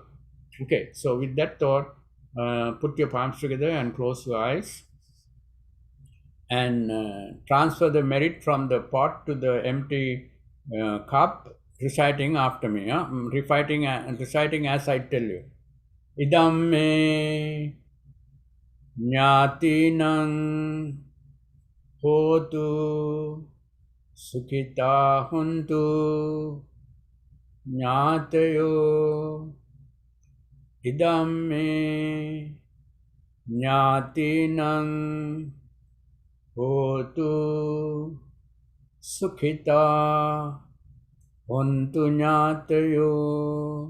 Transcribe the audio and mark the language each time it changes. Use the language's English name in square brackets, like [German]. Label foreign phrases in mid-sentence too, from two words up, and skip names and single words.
[English] Okay, so with that thought, put your palms together and close your eyes and transfer the merit from the pot to the empty cup, reciting after me. Reciting as I tell you. [Pali] Idam me Jnatinang hotu sukhita huntu jnatayo. Idam me Jnatinang hotu sukhita huntu jnatayo.